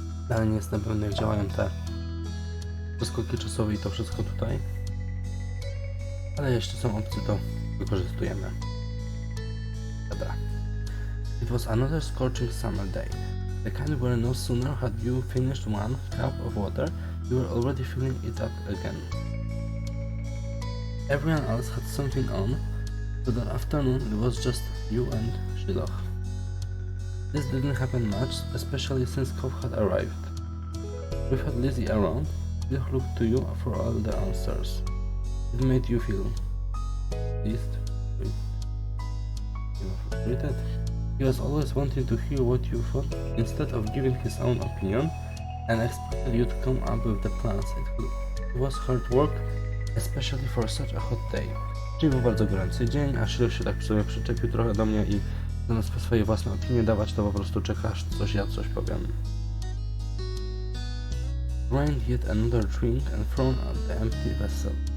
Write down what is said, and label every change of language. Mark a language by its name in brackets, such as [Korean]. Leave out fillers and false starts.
[Polish] Ale nie jestem pewny, jak działają te przeskoki czasowe i to wszystko tutaj. Ale jeśli są opcje, to wykorzystujemy. Dobra. [English] It was another scorching summer day. The kind where no sooner had you finished one cup of water, you were already filling it up again. Everyone else had something on, so that afternoon it was just you and Shiloh. This didn't happen much, especially since Kof had arrived. Without Lizzie around, Shiloh looked to you for all the answers. It made you feel pleased, frustrated. He was always wanting to hear what you thought instead of giving his own opinion, and expected you to come up with the plans. It was hard work, especially for such a hot day. [Polish] Czyli był bardzo gorący dzień, a Shiloh się tak w sumie przyczepił trochę do mnie i zamiast swoje własne opinie dawać, to po prostu czekasz, ja coś powiem. [English] Grind yet another drink and thrown out the empty vessel.